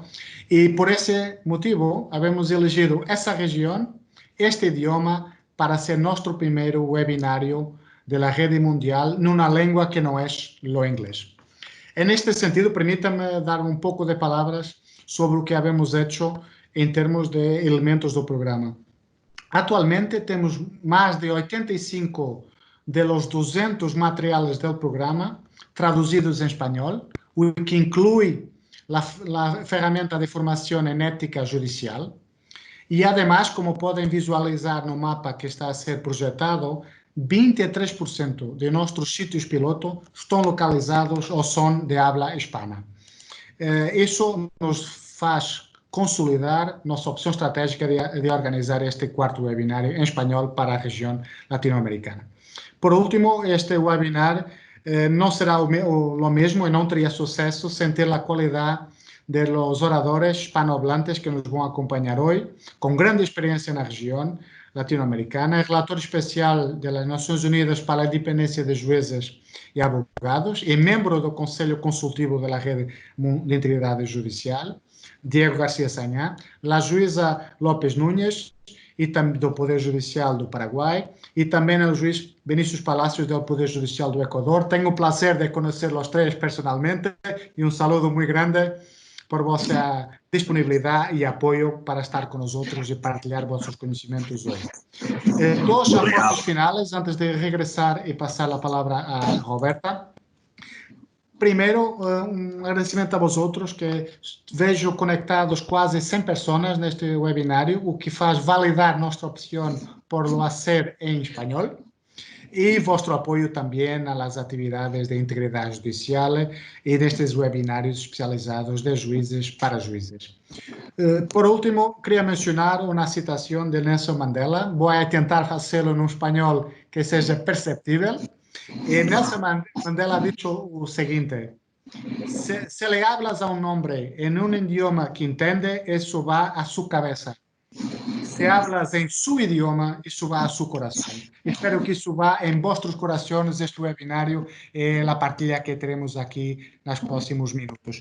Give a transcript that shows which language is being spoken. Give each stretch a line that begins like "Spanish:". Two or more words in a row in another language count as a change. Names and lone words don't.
Portuguese: E por esse motivo, havemos elegido essa região, este idioma, para ser nosso primeiro webinário da Rede Mundial numa língua que não é o inglês. Neste sentido, permita-me dar um pouco de palavras sobre o que havemos hecho em termos de elementos do programa. Atualmente, temos mais de
Spanish: 85 de los 200 materiales del programa traducidos en español, o que incluye la ferramenta de formación en ética judicial. Y además, como pueden visualizar
Portuguese: no mapa
Spanish: que está a ser proyectado, 23% de nuestros sitios piloto están localizados o son de habla hispana. Eso nos hace consolidar nuestra opción estratégica de organizar este cuarto webinário en español para la región latinoamericana.
Portuguese: Por último, este webinar não será o mesmo e não teria sucesso sem ter a qualidade
Spanish: de los oradores hispanohablantes
Portuguese: que nos vão acompanhar hoje, com grande experiência na região, latino-americana,
Spanish: es relator especial de las Naciones Unidas para la Independencia de Jueces y Abogados y miembro del Consejo Consultivo de la Red de Integridad Judicial, Diego García Sañá, la jueza López Núñez
Portuguese: e também do Poder Judicial do Paraguai e também o juiz Vinícius Palacios do Poder Judicial do Equador. Tenho o prazer de conhecer os três personalmente e um saludo muito grande por vossa disponibilidade e apoio para estar com nós e partilhar vossos conhecimentos hoje. Dos aportes finais, antes de regressar e passar a palavra a Roberta. Primeiro, um agradecimento a vosotros, que vejo conectados quase 100 pessoas neste webinário, o que faz validar nossa opção
Spanish: por lo
Portuguese: hacer em espanhol. E vosso apoio também às atividades de integridade judicial e destes webinários especializados de juízes para juízes. Por último, queria mencionar uma citação de Nelson Mandela. Vou tentar fazê-lo em espanhol que seja perceptível.
Spanish: Nelson Mandela ha dicho lo siguiente: se le hablas a un hombre en un idioma que entiende, eso va a su cabeza. Se hablas en su idioma, eso va a su corazón. Espero que eso va en vuestros corazones, este webinario, la partida que tenemos aquí en los próximos minutos.